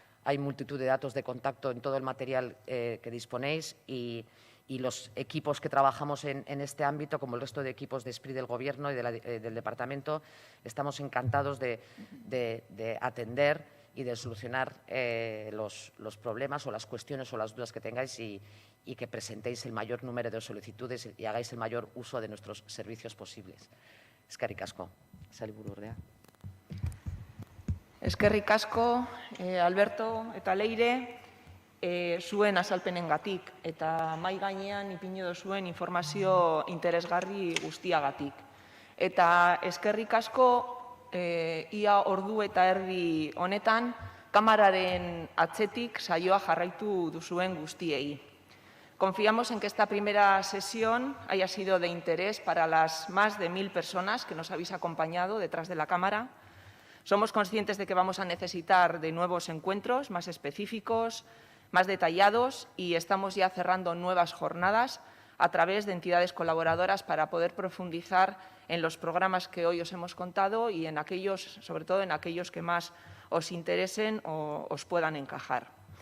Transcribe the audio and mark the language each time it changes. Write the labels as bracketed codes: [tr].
[es] Hay multitud de datos de contacto en todo el material que disponéis y los equipos que trabajamos en este ámbito, como el resto de equipos de SPRI del Gobierno y del Departamento, estamos encantados de atender y de solucionar los problemas o las cuestiones o las dudas que tengáis y que presentéis el mayor número de solicitudes y hagáis el mayor uso de nuestros servicios posibles. [eu] Eskerrik asko, Sailburuordea. Eskerrik asko, Alberto eta Leire, zuen azalpenengatik eta mahai gainean ipini duzuen informazio interesgarri guztiagatik. Eta eskerrik asko, ia ordu eta erdi honetan, kamararen atzetik saioa jarraitu duzuen guztiei. [es] Confiamos en que esta primera sesión haya sido de interés para las más de 1000 personas que nos habéis acompañado detrás de la cámara. Somos conscientes de que vamos a necesitar de nuevos encuentros más específicos, más detallados, y estamos ya cerrando nuevas jornadas a través de entidades colaboradoras para poder profundizar en los programas que hoy os hemos contado y en aquellos, sobre todo en aquellos que más os interesen o os puedan encajar.